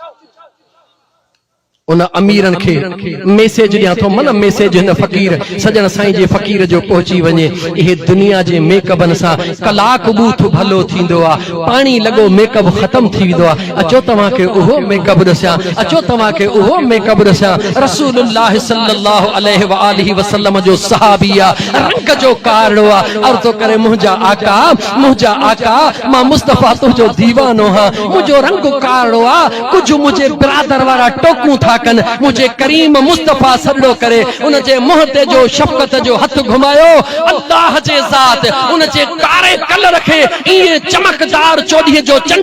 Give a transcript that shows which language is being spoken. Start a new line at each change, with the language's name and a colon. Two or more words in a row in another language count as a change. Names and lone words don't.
Sindhi: उन अमीरन खे मैसेज ॾियां थो मन मैसेज हिन फ़कीर सजण साईं जे फ़कीर जो पहुची वञे इहे दुनिया जे मेकअबनि सां कलाक बूथ भलो थींदो आहे पाणी लॻो मेकअप ख़त्म थी वेंदो आहे अचो तव्हांखे उहो मेकअप ॾिसां अचो तव्हांखे उहो मेकअप ॾिसां रसूलुल्लाह
Arabic: صلى الله عليه وآله وسلم
Sindhi: जो सहाबी आहे रंग जो कारणो आहे अर्ज़ करे मुंहिंजा आका मां मुस्तफ़ा तुंहिंजो दीवानो हां मुंहिंजो रंग कारणो आहे कुझु मुंहिंजे बिरादर वारा टोकूं था मुझे करीम मुस्तफ़ा सॾो करे उन जे मुंह ते जो शफ़क़त जो हथ घुमायो अल्लाह जे ज़ात उन जे कारे कलर खे इहे चमकदार चोॾीअ जो चंड